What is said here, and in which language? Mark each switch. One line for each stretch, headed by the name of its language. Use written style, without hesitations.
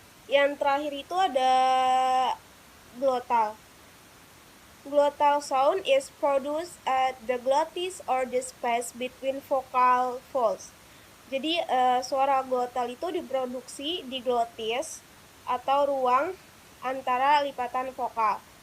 Indonesian: Yang terakhir itu ada glottal.
English: Glottal sound is produced at the glottis or the space between vocal folds.
Indonesian: Jadi suara glottal itu diproduksi di glottis atau ruang antara lipatan vokal.